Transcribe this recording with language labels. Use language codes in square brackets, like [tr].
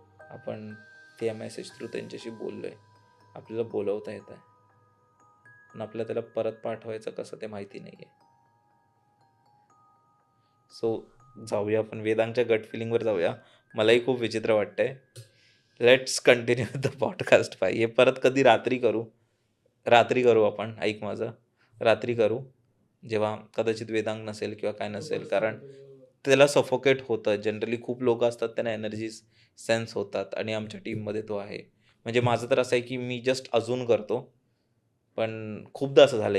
[mr] आपण त्या message through त्यांच्याशी बोललो आहे, आपल्याला बोलवता येत आहे, पण आपल्याला त्याला परत पाठवायचं कसं ते माहिती नाही आहे. सो जाऊया आपण वेदांच्या गट फिलिंगवर जाऊया. मलाही खूप विचित्र वाटतंय. [en] Let's continue the podcast. [mr] पाय हे परत कधी रात्री करू आपण. ऐक माझं, रात्री करू जेव्हा कदाचित वेदांग नसेल किंवा काय नसेल, कारण त्याला सफोकेट होतं. जनरली खूप लोक असतात त्यांना एनर्जीज सेन्स होतात आणि आमच्या टीममध्ये तो आहे. म्हणजे माझं तर असं आहे की मी जस्ट अजून करतो, पण खूपदा असं झालं.